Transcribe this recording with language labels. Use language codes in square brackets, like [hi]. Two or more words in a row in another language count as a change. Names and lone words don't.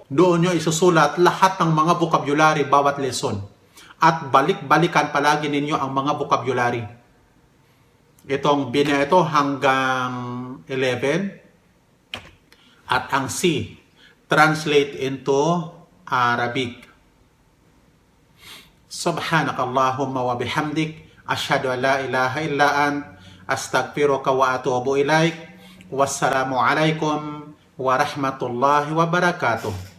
[tl] Doon nyo isusulat lahat ng mga vocabulary bawat lesson. At balik-balikan palagi ninyo ang mga vocabulary. Itong B na ito hanggang 11. At ang C, [en] translate into Arabic. [ar] سبحانك اللهم وبحمدك. أشهد أن لا إله إلا أنت أستغفرك وأتوب إليك. والسلام عليكم ورحمة الله وبركاته.